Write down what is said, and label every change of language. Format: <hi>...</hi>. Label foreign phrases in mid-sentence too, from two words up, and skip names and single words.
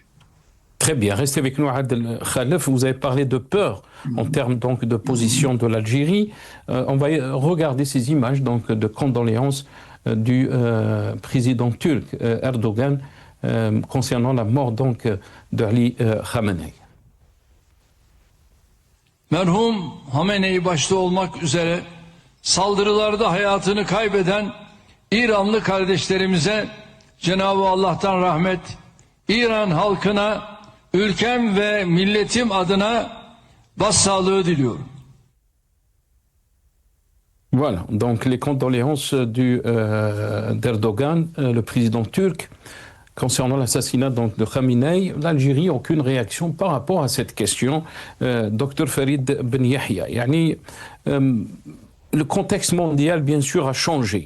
<fr>Très bien, restez avec nous, Adel Khalef. Vous avez parlé de peur en termes donc de position de l'Algérie. On va regarder ces images donc de condoléances du président turc Erdogan concernant la mort donc d'Ali Khamenei.</fr> <tr>Merhum Hamenei başta olmak üzere saldırılarda hayatını kaybeden İranlı kardeşlerimize Cenab-ı Allah'tan rahmet, İran halkına, ülkem ve milletim adına başsağlığı diliyorum.</tr> <fr>Voilà, donc les condoléances d'Erdogan, le président turc, concernant l'assassinat donc de Khamenei. L'Algérie, aucune réaction par rapport à cette question. Dr Farid Ben Yahya, yani, le contexte mondial, bien sûr, a changé.</fr>